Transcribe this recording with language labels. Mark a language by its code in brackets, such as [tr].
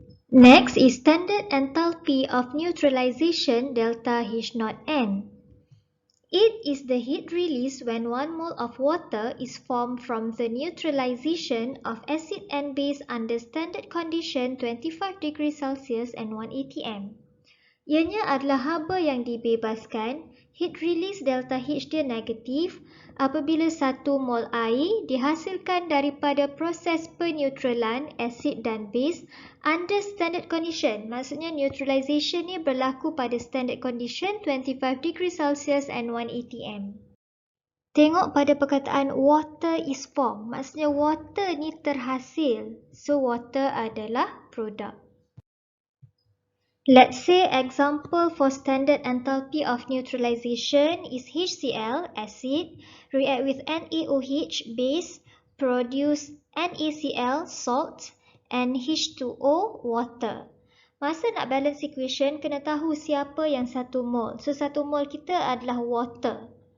[en] Next is standard enthalpy of neutralization delta H naught N. It is the heat release when 1 mole of water is formed from the neutralization of acid and base under standard condition 25 degrees Celsius and 1 atm. [ms] Ianya adalah haba yang dibebaskan. Heat release delta H dia negatif apabila 1 mol air dihasilkan daripada proses peneutralan asid dan base [en] under standard condition. [ms] Maksudnya neutralization ni berlaku pada [en] standard condition 25 degrees Celsius and 1 atm. [ms] Tengok pada perkataan [en] water is formed. [ms] Maksudnya water ni terhasil. So water adalah produk. [en] Let's say example for standard enthalpy of neutralization is HCl, acid, react with NaOH, base, produce NaCl, salt, and H2O, water. [ms] Masa nak balance equation, kena tahu siapa yang 1 mol. So 1 mol kita adalah water.